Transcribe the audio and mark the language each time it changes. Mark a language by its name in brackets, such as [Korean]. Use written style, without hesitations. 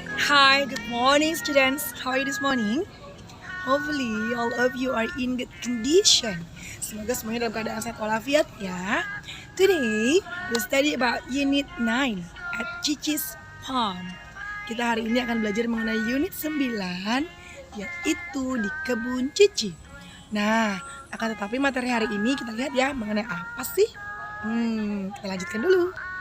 [English] Hi, good morning students. How are you this morning? Hopefully all of you are in good condition. [Indonesian] Semoga semuanya dalam keadaan sehat walafiat ya. [English] Today we study about unit 9 at Cici's Farm. [Indonesian] Kita hari ini akan belajar mengenai unit 9 yaitu di kebun Cici. Nah, akan tetapi materi hari ini kita lihat ya mengenai apa sih? Kita lanjutkan dulu.